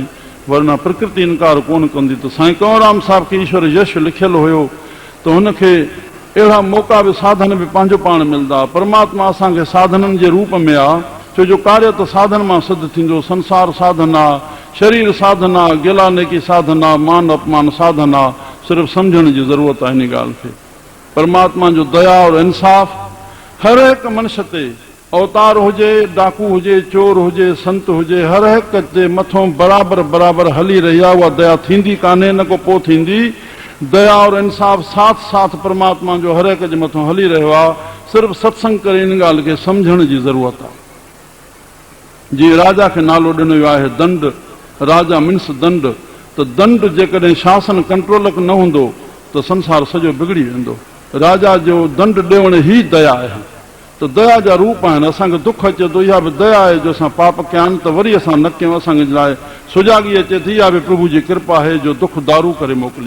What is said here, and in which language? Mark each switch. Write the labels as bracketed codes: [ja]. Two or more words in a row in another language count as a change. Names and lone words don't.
[sd] वरना प्रकृति इनकार कोन कंदी। त साईं कंवरराम साहिब खे ईश्वर यश लिखियलु हुयो, त हुनखे अहिड़ा मौक़ा बि, साधन बि पंहिंजो पाण मिलंदा। परमात्मा असांखे साधननि जे रूप में आहे, छो जो कार्य त साधन मां सिद्ध थींदो। संसार साधन आहे, शरीर साधन आहे, गिला नेकी साधन आहे, मान अपमान साधन आहे। सिर्फ़ु सम्झण जी ज़रूरत आहे हिन ॻाल्हि खे। परमात्मा जो दया और इंसाफ़ हर हिकु मनुष्य ते, अवतार हुजे, डाकू हुजे, चोर हुजे, संत हुजे, हर हिकु ते मथों बराबरि बराबरि हली रही आहे। उहा दया थींदी कान्हे, न को पोइ थींदी। दया और इंसाफ़ साथ साथ परमात्मा जो हर हिकु जे मथों हली रहियो आहे। सिर्फ़ु सत्संग करे इन ॻाल्हि खे सम्झण जी ज़रूरत आहे। जीअं राजा खे नालो ॾिनो वियो आहे दंड, राजा मीन्स दंड। त दंड जेकॾहिं शासन कंट्रोल न हूंदो त संसार सॼो बिगड़ी वेंदो। राजा जो दंड ॾियण ई दया आहे। त दया जा रूप आहिनि। असांखे दुख अचे थो, इहा बि दया आहे जो असां पाप कया आहिनि, त वरी असां न कयूं। असांखे लाइ सुजागी अचे थी, इहा बि प्रभु जी कृपा आहे जो दुख दारू करे मोकिलियईं।